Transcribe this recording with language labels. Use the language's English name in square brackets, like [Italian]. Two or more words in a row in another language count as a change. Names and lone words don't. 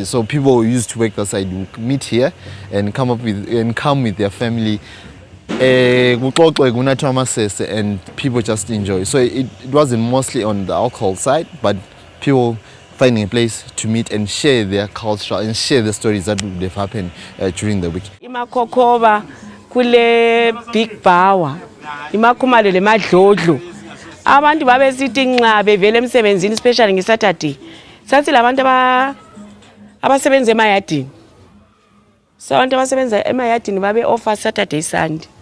[English] So people who used to work that side would meet here and come with their family. And people just enjoy. So it wasn't mostly on the alcohol side, but people finding a place to meet and share their culture and share the stories that would have happened during the week. [North Ndebele] Imakokoba kule big bower, imakhumalo le Madlodlo. Abantu babesithi nxa bevele emsebenzini especially ngeSaturday. Sathi labantu abasebenza emayadini. So abantu abasebenza emayadini babe [English] offer Saturday Sunday.